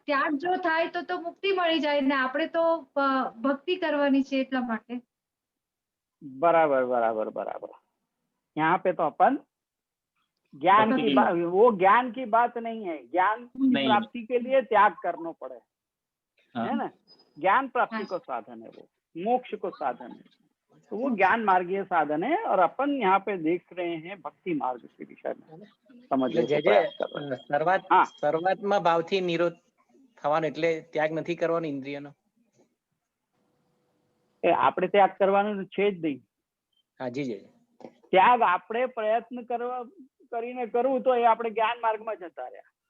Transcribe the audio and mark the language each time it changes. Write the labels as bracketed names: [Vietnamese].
[Gujarati] ત્યાગ જો થાય તો મુક્તિ મળી જાય ને આપણે તો ભક્તિ કરવાની છે એટલા માટે. બરાબર બરાબર બરાબર. [Hindi] यहाँ पे तो अपन ज्ञान की बात, वो ज्ञान की बात नहीं है। ज्ञान की प्राप्ति के लिए त्याग करना पड़े, है ना। ज्ञान प्राप्ति को साधन है, वो मोक्ष को साधन है, तो वो ज्ञान मार्गीय साधन है। और अपन यहाँ पे देख रहे हैं भक्ति मार्ग के विषय में समझने का प्रयास कर रहे हैं। [Gujarati] શરૂઆતમાં ભાવથી નિરોધ થવાનો એટલે ત્યાગ નથી કરવાનો ઇન્દ્રિયનો. એ આપણે ત્યાગ કરવાનું છે જ નહીં. હાજી જી. ત્યાગ આપણે પ્રયત્ન કરીને કરવું તો એ આપણે જ્ઞાન માર્ગમાં જતા રહ્યા.